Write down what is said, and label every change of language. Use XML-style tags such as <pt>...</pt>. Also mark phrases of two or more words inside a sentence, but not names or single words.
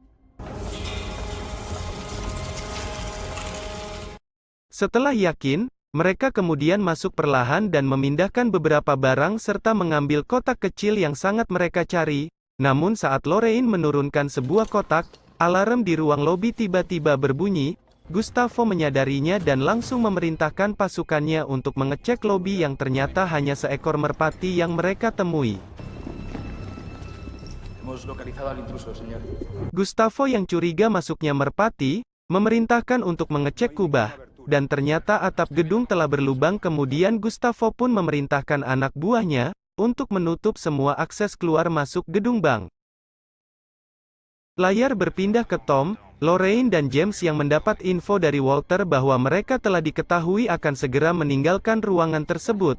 <id>Setelah yakin, mereka kemudian masuk perlahan dan memindahkan beberapa barang serta mengambil kotak kecil yang sangat mereka cari. Namun saat Lorraine menurunkan sebuah kotak, alarm di ruang lobi tiba-tiba berbunyi. Gustavo menyadarinya dan langsung memerintahkan pasukannya untuk mengecek lobi yang ternyata hanya seekor merpati yang mereka temui.</id> <es>Hemos localizado al intruso, señor.</es> <id>Gustavo yang curiga masuknya merpati, memerintahkan untuk mengecek kubah. Dan ternyata atap gedung telah berlubang. Kemudian Gustavo pun memerintahkan anak buahnya, untuk menutup semua akses keluar masuk gedung bank. Layar berpindah ke Tom, Lorraine dan James yang mendapat info dari Walter bahwa mereka telah diketahui akan segera meninggalkan ruangan tersebut.</id>